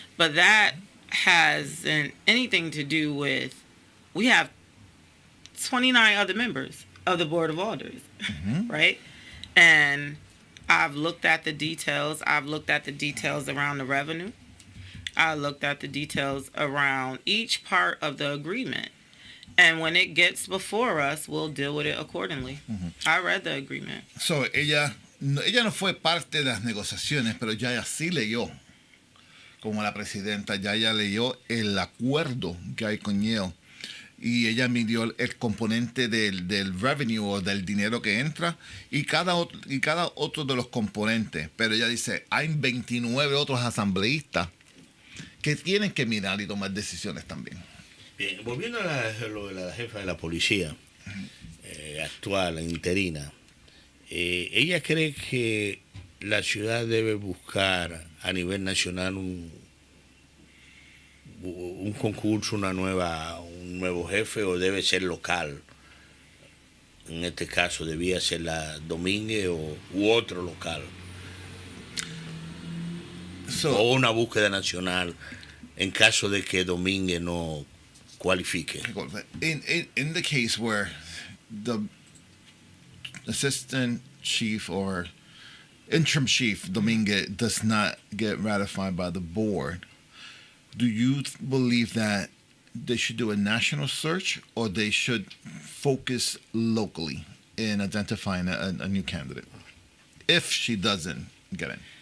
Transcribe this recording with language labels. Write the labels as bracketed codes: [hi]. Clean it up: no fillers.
[en] But that hasn't anything to do with, we have 29 other members of the Board of Alders, right? And I've looked at the details. I've looked at the details around the revenue. I looked at the details around each part of the agreement. And when it gets before us, we'll deal with it accordingly. I read the agreement. [es] So ella no fue parte de las negociaciones, pero ya ella sí leyó, como la presidenta, ya ella leyó el acuerdo que hay con Yale. Y ella midió el componente del revenue o del dinero que entra y cada otro de los componentes. Pero ella dice, hay 29 otros asambleístas que tienen que mirar y tomar decisiones también. Bien, volviendo a lo de la jefa de la policía actual, interina, ella cree que la ciudad debe buscar a nivel nacional un concurso, un nuevo jefe, o debe ser local. En este caso debía ser la Domínguez u otro local. O una búsqueda nacional en caso de que Domínguez no cualifique. [en] In the case where the assistant chief or interim chief Dominguez does not get ratified by the board, do you believe that they should do a national search, or they should focus locally in identifying a new candidate if she doesn't get in?